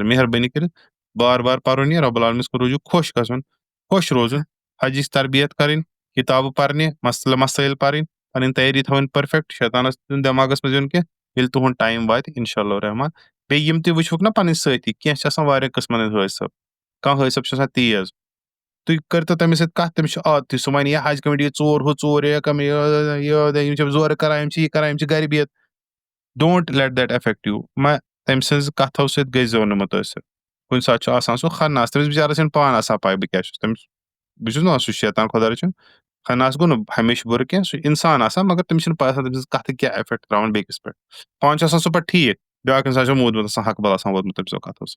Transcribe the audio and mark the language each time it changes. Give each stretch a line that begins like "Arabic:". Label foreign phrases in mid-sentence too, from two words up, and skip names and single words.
Kashmiri: مہربٲنی کٔرِتھ بار بار پَرُن یہِ رۄبُ العالمیٖنَس کُن روٗزِو خۄش گژھُن خۄش روزُن حجِچ تربیت کَرٕنۍ کِتابہٕ پَرنہِ مسٲیِل پَرٕنۍ پَنٕنۍ تیٲری تھاوٕنۍ پٔرفیکٹ شیطانَس دٮ۪ماغس منٛز یُن کینٛہہ ییٚلہِ تُہُنٛد ٹایم واتہِ
Arabic: اِنشاء اللہ
Kashmiri: رحمان. بیٚیہِ یِم تہِ وٕچھوُکھ نا پَنٕنۍ سٲتھی کینٛہہ چھِ آسان واریاہ قٕسمَن ہٕنٛدۍ حٲصِب کانٛہہ حٲصِب چھُ آسان تیز تُہۍ کٔرۍتو تٔمِس سۭتۍ کَتھ تٔمِس چھُ عادتٕے سُہ وَنہِ یہِ حج کٔمِٹی ژوٗر ہُہ ژوٗر یِم چھِ زورٕ کران یِم چھِ یہِ کران یِم چھِ گرِ بِہِتھ
English: don't let that affect you.
Kashmiri: تٔمۍ سٕنٛز کَتھو سۭتۍ گٔژھزیٚو نہٕ مُتٲثر. کُنہِ ساتہٕ چھُ آسان سُہ خناس تٔمِس بِچارَس چھنہٕ پانہٕ آسان پاے بہٕ کیاہ چھُس تٔمِس بہٕ چھُس نہ سُہ شیطان خۄدا رٔچھِنۍ خناس گوٚو نہٕ ہمیشہٕ بُرٕ کینٛہہ سُہ چھُ اِنسان آسان مگر تٔمِس چھنہٕ پاے آسان تٔمۍ سٕنٛز کَتھٕ کیاہ اِفیکٹ تراوان بیٚکِس پٮ۪ٹھ. پانہٕ چھُ آسان سُہ پَتہٕ ٹھیٖک بیاکھ اِنسان چھُ موٗدمُت آسان حق بل آسان ووتمُت تٔمۍ سٕنٛزو کَتھو سۭتۍ.